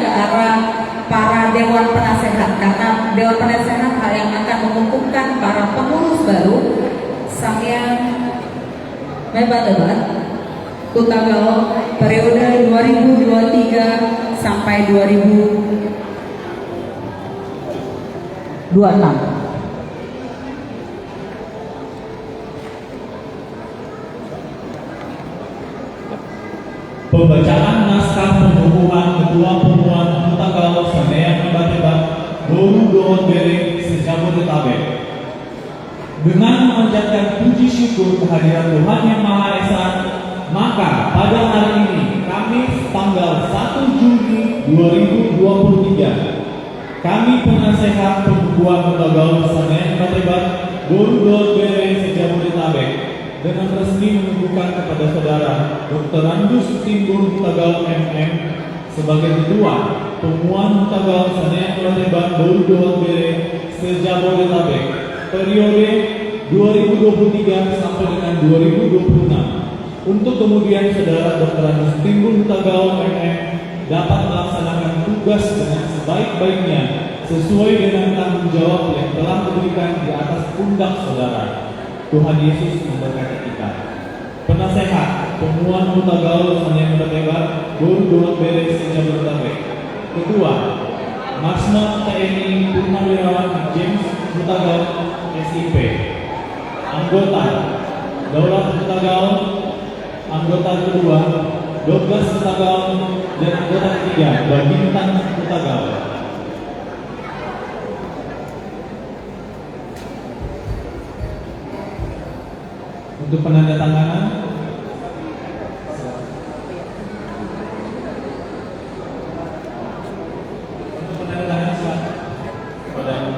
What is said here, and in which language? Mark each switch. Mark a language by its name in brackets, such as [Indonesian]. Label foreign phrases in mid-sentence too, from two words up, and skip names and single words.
[Indonesian] ke arah para dewan penasehat, karena dewan penasehat yang akan mengukuhkan para pengurus baru Sanayang Batebat Hutagao periode 2023 sampai 2026. Pembacaan naskah pengukuhan Ketua Pemuan Hutagao Sanayang Batebat Boru Doon Bereng Sejabodetabek. Dengan memanjatkan puji syukur kehadiran Tuhan Yang Maha Esa, maka pada hari ini Kamis tanggal 1 Juni 2023 kami penasehat pengukuhan Hutagao Sanayang Batebat Boru Doon Bereng Sejabodetabek dengan resmi menunjukkan kepada saudara Dr. Andus Timbul Hutagao MM sebagai Ketua Pemuan Hutagao Sanayang Batebat Boru Doon Bereng Sejabodetabek periode 2023 sampai dengan 2026, untuk kemudian saudara Dr. Andus Timbul Hutagao MM dapat melaksanakan tugas dengan sebaik-baiknya sesuai dengan tanggung jawab yang telah diberikan di atas pundak saudara. Tuhan Yesus memberkati kita. Penasehat Pemuan Hutagao Sanayang Batebat Boru Doon Bereng Sejabodetabek. Ketua Marsma TNI Purnawirawan James Hutagao SIP. Anggota Daulat Hutagao. Anggota kedua Douglas Hutagao dan anggota ketiga Babintan Hutagao. Untuk penandatanganan, kepada